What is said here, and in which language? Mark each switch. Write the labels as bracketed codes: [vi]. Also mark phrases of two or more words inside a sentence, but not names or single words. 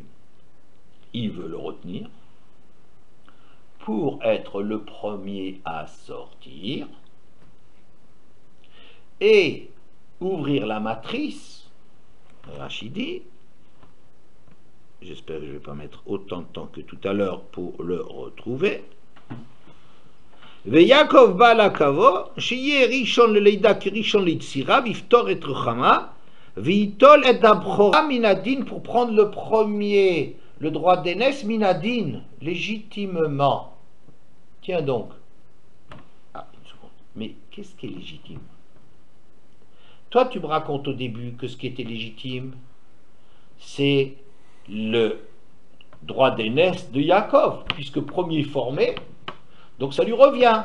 [fr] Il veut le retenir pour être le premier à sortir et ouvrir la matrice. Rachidi, j'espère que je ne vais pas mettre autant de temps que tout à l'heure pour le retrouver. [he] ויעקב בא לקבו, שיהיה ראשון ללידה כראשון ליצירה, ויפתור את רוחמה, ויטול את הבכורה מן הדין [fr] pour prendre le premier, le droit d'aînesse [he] מן הדין, [fr] légitimement. Tiens donc. Ah, une seconde. Mais qu'est-ce qui est légitime? Toi, tu me racontes au début que ce qui était légitime, c'est le droit d'aînesse de Yaakov, puisque premier formé, donc ça lui revient.